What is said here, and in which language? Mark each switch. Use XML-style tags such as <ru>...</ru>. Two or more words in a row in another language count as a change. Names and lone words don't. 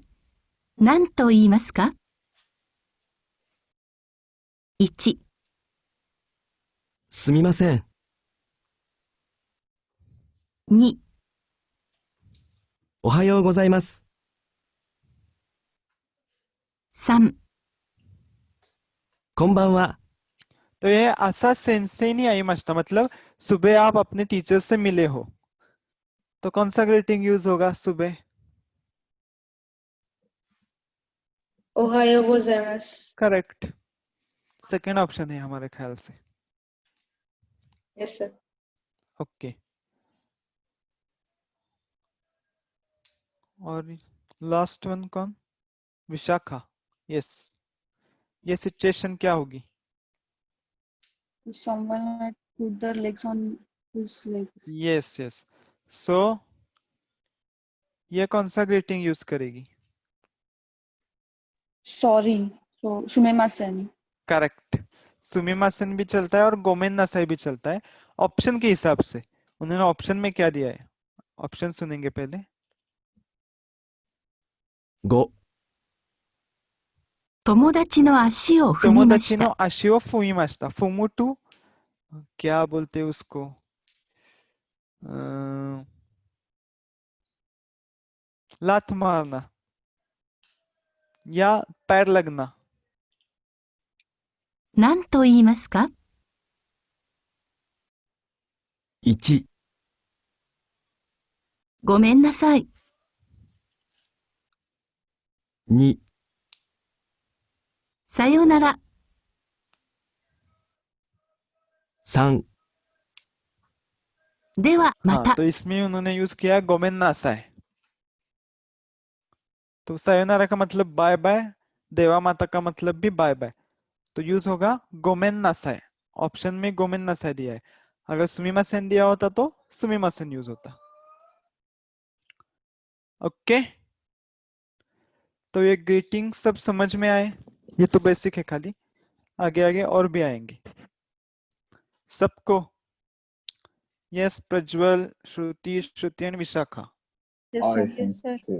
<ja>何と言いますか？ 1、すみません。 2、おはようございます。 3、こんばんは。</ja> <hi>तो ये</hi> <ja>朝先生に会います,</ja> <hi>मतलब सुबह आप अपने टीचर से मिले हो, तो कौन सा</hi> <en>greeting use</en> <hi>होगा सुबह?</hi> <ja>おはようございます.</ja> <hi>करेक्ट,</hi> <en>second option</en> <hi>है हमारे ख्याल से।</hi> <en>yes sir.</en> <hi>ओके, और</hi> <en>last one</en> <hi>कौन? विशाखा। यस, ये सिचुएशन क्या होगी?</hi> <en>Someone had put their legs on his legs. yes yes, so</en> <hi>ये कौन सा</hi> <en>greeting use</en> <hi>करेगी?</hi> <en>Sorry. So Shumemasen.</en> <hi>करेक्ट, सुमिमासन भी चलता है और</hi> <ja>ごめんなさい</ja> <hi>भी चलता है, ऑप्शन के हिसाब से। उन्होंने ऑप्शन में क्या दिया है? ऑप्शन सुनेंगे पहले।</hi> <ja>5、友達の足を踏みまし友達のた。足を 踏みました 踏むと</ja> <hi>क्या बोलते हैं उसको लात मारना या पैर लगना</hi> <ja>何と言いますか？ 1、ごめんなさい。 2、さよなら。 3、ではま</ja> <hi>हाँ</hi> <ja>た。</ja> <hi>तो इसमें उन्होंने यूज किया</hi> <ja>ごめんなさい</ja> <hi>तो सायोनारा का मतलब</hi> <en>bye bye</en> <ja>ではまた</ja> <hi>का मतलब भी</hi> <en>bye bye</en> <hi>तो यूज होगा</hi> <ja>ごめんなさい</ja> <hi>ऑप्शन में</hi> <ja>ごめんなさい</ja> <hi>दिया है अगर सुमिमासेन दिया होता तो सुमिमासेन यूज होता ओके तो ये ग्रीटिंग सब समझ में आए ये तो बेसिक है खाली आगे आगे और भी आएंगे सबको यस प्रज्वल श्रुति श्रुति एंड विशाखा</hi> <en>Yes, I sir. sense say.</en>